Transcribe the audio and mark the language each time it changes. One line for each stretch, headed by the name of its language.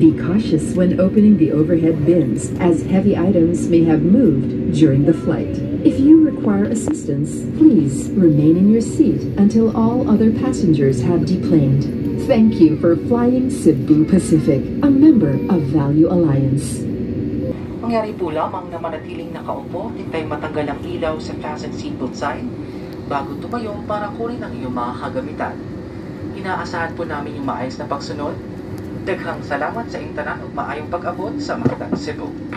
English: Be cautious when opening the overhead bins, as heavy items may have moved during the flight. If you require assistance, please remain in your seat until all other passengers have deplaned. Thank you for flying Cebu Pacific, a member of Value Alliance.
Filipino: Mangyari po lamang na manatiling nakaupo, hintay matanggal ang ilaw sa fasten seatbelt sign bago tumayo para kunin ang iyong mga kagamitan. Inaasahan po namin yung maayos na pagsunod.
Cebuano: Daghang salamat sa inyong tanan ug maayong pag-abot sa Mactan Cebu.